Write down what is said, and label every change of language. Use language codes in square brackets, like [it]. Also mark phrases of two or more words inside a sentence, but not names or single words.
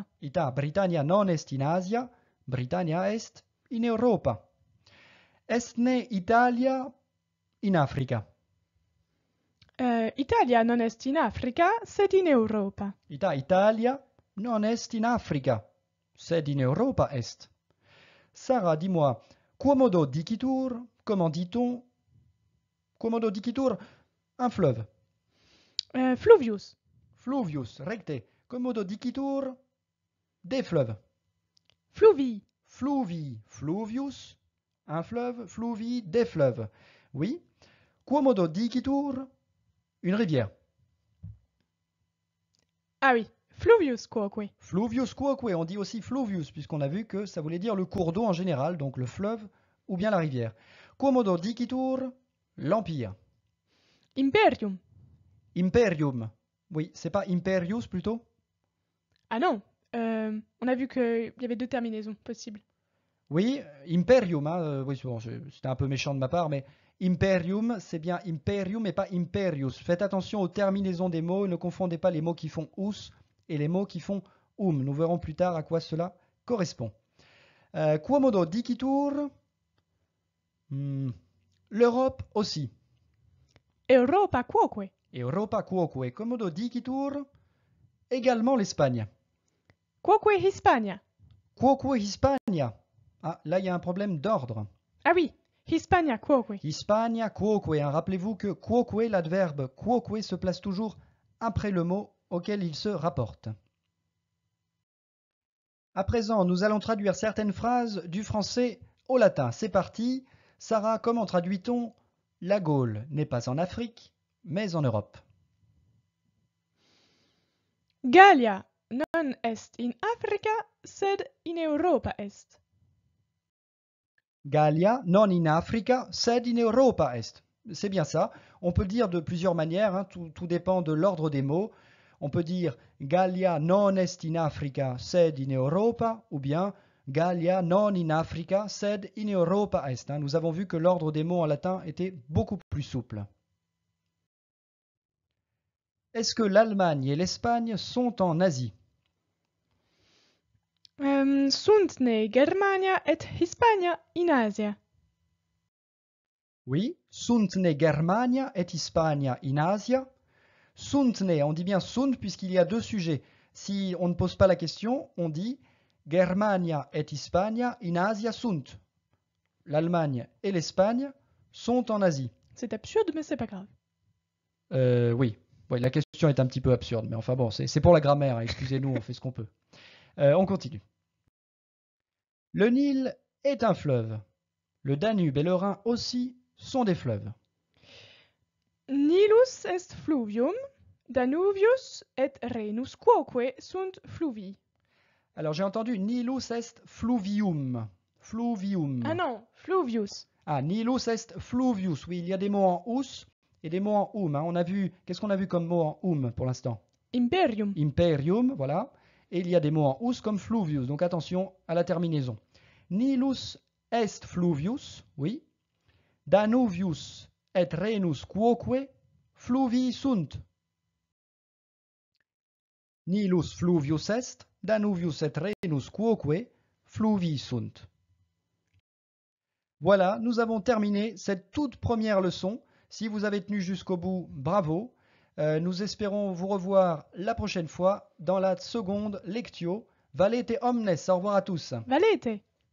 [la] Ita, Britannia non est in Asia, Britannia est in Europa. Est ne Italia in Africa? Italia non est in Africa, sed in Europa. Ita, Italia non est in Africa, sed in Europa est. [fr] Sarah, dis-moi, [la] quomodo dicitur, [fr] comment dit-on? [la] Quomodo dicitur, [fr] un fleuve. [la] Fluvius. Fluvius, recte. Quomodo dicitur, [fr] des fleuves. [la] Fluvi. Fluvi, fluvius, [fr] un fleuve, fluvi, des fleuves. Oui. [la] Quomodo dicitur, [fr] une rivière. Ah oui, [la] fluvius quoque. Fluvius quoque, [fr] on dit aussi fluvius, puisqu'on a vu que ça voulait dire le cours d'eau en général, donc le fleuve ou bien la rivière. [la] Quomodo dicitur, l'empire. Imperium. Imperium. [fr] Oui, c'est pas imperius plutôt? Ah non, on a vu qu'il y avait deux terminaisons possibles. Oui, imperium, oui, bon, c'était un peu méchant de ma part, mais imperium, c'est bien imperium et pas imperius. Faites attention aux terminaisons des mots, ne confondez pas les mots qui font us et les mots qui font Nous verrons plus tard à quoi cela correspond. [la] Quomodo dicitur, [fr] l'Europe aussi. [la] Europa quoque. Europa quoque. Quomodo dicitur, [fr] également l'Espagne. [la] Quoque Hispania. Quoque Hispania. [fr] Ah, là, il y a un problème d'ordre. Ah oui, [la] Hispania quoque. Hispania quoque. [fr] Rappelez-vous que quoque, l'adverbe quoque, se place toujours après le mot auquel il se rapporte. À présent, nous allons traduire certaines phrases du français au latin. C'est parti. Sarah, comment traduit-on « La Gaule n'est pas en Afrique, mais en Europe » ? [la] Gallia non est in Africa, sed in Europa est. Gallia non in Africa, sed in Europa est. [fr] C'est bien ça. On peut le dire de plusieurs manières, hein, tout dépend de l'ordre des mots. On peut dire [la] Gallia non est in Africa, sed in Europa, [fr] ou bien [la] Gallia non in Africa, sed in Europa est. Hein. [fr] Nous avons vu que l'ordre des mots en latin était beaucoup plus souple. Est-ce que l'Allemagne et l'Espagne sont en Asie? [la] Sunt ne Germania et Hispania in Asia. Oui, sunt ne Germania et Hispania in Asia. Sunt ne, [fr] on dit bien sunt puisqu'il y a deux sujets. Si on ne pose pas la question, on dit [la] Germania et Hispania in Asia sunt. [fr] L'Allemagne et l'Espagne sont en Asie. C'est absurde, mais c'est pas grave. Oui. Oui, la question est un petit peu absurde, mais enfin bon, c'est pour la grammaire, hein, excusez-nous, on fait ce qu'on peut. On continue. Le Nil est un fleuve. Le Danube et le Rhin aussi sont des fleuves. [la] Nilus est fluvium, Danuvius et Rhenus quoque sunt fluvii. [fr] Alors j'ai entendu [la] Nilus est fluvium. Fluvium. [fr] Ah non, fluvius. [la] Ah, Nilus est fluvius. [fr] Oui, il y a des mots en us et des mots en hein. On a vu, qu'est-ce qu'on a vu comme mot en pour l'instant? [la] Imperium. Imperium, [fr] voilà. Et il y a des mots en us comme fluvius. Donc attention à la terminaison. [la] Nilus est fluvius, oui. Danuvius et Rhenus quoque fluvii sunt. Nilus fluvius est, Danuvius et Rhenus quoque fluvii sunt. [fr] Voilà, nous avons terminé cette toute première leçon. Si vous avez tenu jusqu'au bout, bravo. Nous espérons vous revoir la prochaine fois dans la seconde lectio. [la] Valete omnes, [fr] au revoir à tous. [la] Valete.